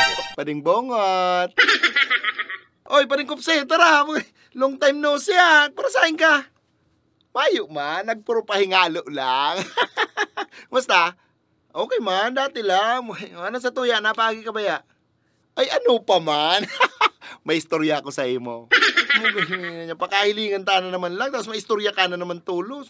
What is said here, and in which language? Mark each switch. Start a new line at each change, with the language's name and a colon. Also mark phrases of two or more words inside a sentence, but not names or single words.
Bikol: Pading bongot. Oy, pading kupse, tara.
English: Long time no see,
Bikol: para saan ka? Mayo man, nagpuro pahingalo lang. Basta, okay man, dati lang. Ano sa tuya, napagi ka ba ya? Ay, ano pa man? May istorya ako sa imo. Pakahilingan ta na naman lang, tapos may istorya ka na naman tulos.